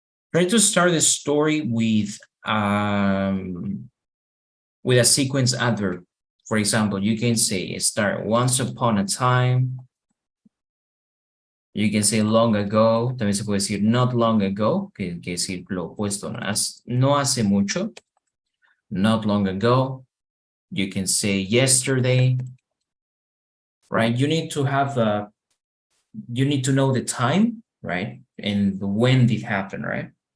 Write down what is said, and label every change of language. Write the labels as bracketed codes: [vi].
[en] Try to start the story with a sequence adverb. For example, you can say start once upon a time. You can say long ago. [es] También se puede decir not long ago, que quiere decir lo opuesto, no hace mucho. Not long ago. [en] You can say yesterday, right? You need to have you need to know the time, right? And when did happen, right?